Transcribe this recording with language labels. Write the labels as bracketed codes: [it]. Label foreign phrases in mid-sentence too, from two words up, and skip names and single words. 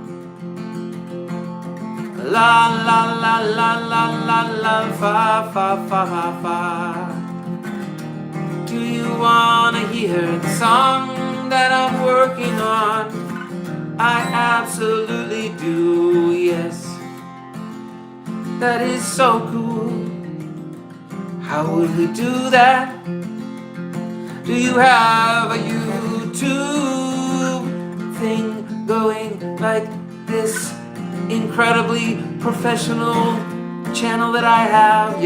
[en] la la la la la la la, fa fa fa fa fa. Do you wanna hear the song that I'm working on? I absolutely do, yes. That is so cool. How would we do that? Do you have a YouTube thing going like this incredibly professional channel that I have?